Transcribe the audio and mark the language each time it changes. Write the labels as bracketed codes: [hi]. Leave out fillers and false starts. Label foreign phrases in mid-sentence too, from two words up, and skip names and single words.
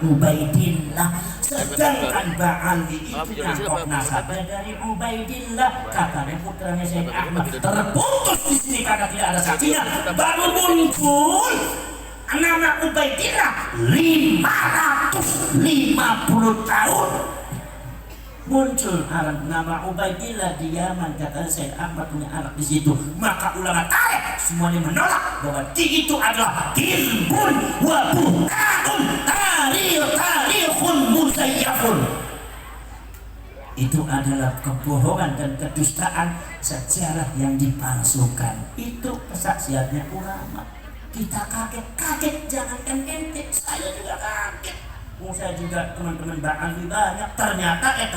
[id] Ubaidillah, sedangkan Ba'ali itu nyangkok nasabnya dari Ubaidillah, katanya putranya Said Ahmad terputus di sini karena tidak ada saksinya, baru muncul nama Ubaidillah 550 tahun muncul nama Ubaidillah di Yaman, katanya Said Ahmad punya anak di situ. Maka ulama tarikh semuanya menolak bahwa itu adalah [ar] كذب وبهتان تاريخ مزيف. [id] Itu adalah kebohongan dan kedustaan sejarah yang dipalsukan. Itu kesaksiannya ulama. Kita kaget, jangankan ente, saya juga kaget. Saya juga teman-teman Ba'ali banyak, ternyata.